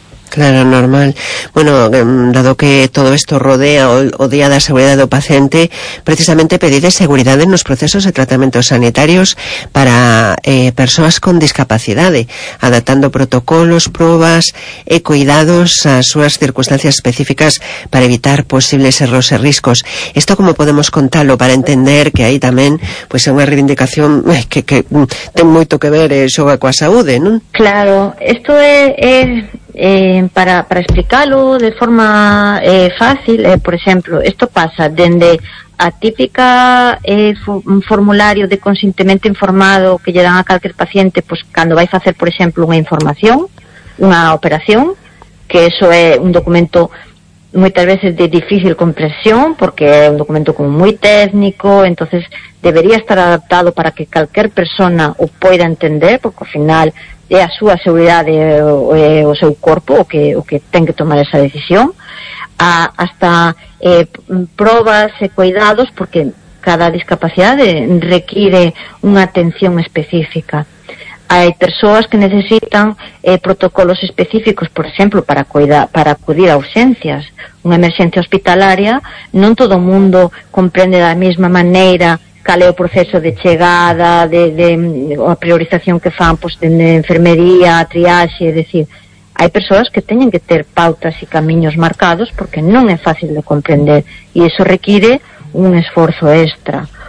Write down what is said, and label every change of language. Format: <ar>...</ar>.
<gl>Claro, normal. Bueno, dado que todo esto rodea o día da seguridade do paciente, precisamente pedide seguridade nos procesos de tratamentos sanitarios para persoas con discapacidade, adaptando protocolos, probas e cuidados ás súas circunstancias específicas para evitar posibles erros e riscos. Isto como podemos contalo para entender que aí tamén pues, é unha reivindicación que ten moito que ver xoga coa saúde, non? Claro, isto é...</gl> <es>para explicarlo de forma fácil, por ejemplo, esto pasa desde a típica formulario de consentimiento informado que llegan a cualquier paciente, pues cuando vais a hacer, por ejemplo, una información, una operación, que eso es un documento muchas veces de difícil comprensión, porque es un documento como muy técnico, entonces debería estar adaptado para que cualquier persona lo pueda entender, porque al final</es> <gl>é a súa seguridade o seu corpo o que ten que tomar esa decisión, hasta probas e cuidados, porque cada discapacidade require unha atención específica. Hai persoas que necesitan protocolos específicos, por exemplo, para acudir a urxencias, unha emerxencia hospitalaria, non todo o mundo comprende da mesma maneira cal é o proceso de chegada, de a priorización que fan, pues, de enfermería, triaxe, é dicir, hai persoas que teñen que ter pautas e camiños marcados porque non é fácil de comprender e iso require un esforzo extra.</gl>